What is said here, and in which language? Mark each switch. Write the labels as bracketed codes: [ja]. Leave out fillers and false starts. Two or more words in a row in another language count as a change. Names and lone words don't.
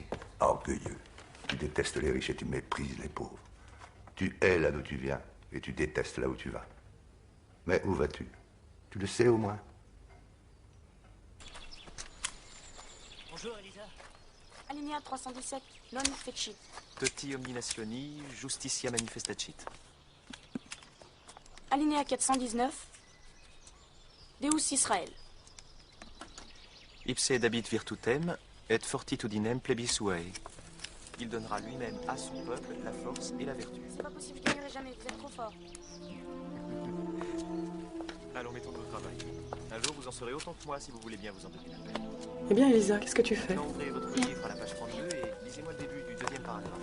[fr] Orgueilleux. Tu détestes les riches et tu méprises les pauvres. Tu hais là d'où tu viens et tu détestes là où tu vas. Mais où vas-tu? Tu le sais au moins? Bonjour, Elisa. Alinéa 317, [la] non fecit. Toti omni nationi, justitia manifestacit. Alinéa 419, Deus Israël. Ipse dabit virtutem, et fortitudinem plebissuae. [fr] Il donnera lui-même à son peuple la force et la vertu. C'est pas possible, je gagnerai jamais, vous êtes trop fort. Allons, mettons-nous au travail. Un jour, vous en serez autant que moi si vous voulez bien vous en donner la peine. Eh bien, Elisa, qu'est-ce que tu fais? Maintenant, ouvrez votre livre à la page 32 et lisez-moi le début du deuxième paragraphe.